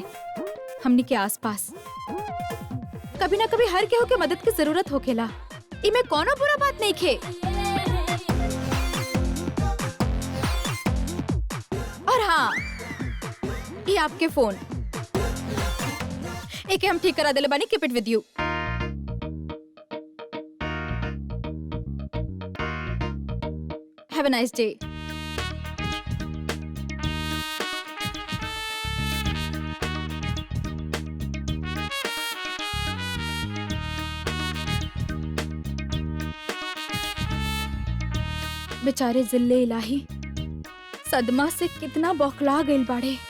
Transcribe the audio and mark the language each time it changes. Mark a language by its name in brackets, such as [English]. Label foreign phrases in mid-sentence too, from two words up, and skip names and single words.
[Bhojpuri] हमनी के आसपास कभी ना कभी हर केहू के मदद की जरूरत होखेला। इमे कोनो बुरा बात नहीं खे। और हाँ, ये आपके फोन एक हम ठीक करा देले बानी। [English] Keep it with you. Have a nice day. [Bhojpuri] बेचारे जिल्ले इलाही सदमा से कितना बौखला गइल बाड़े।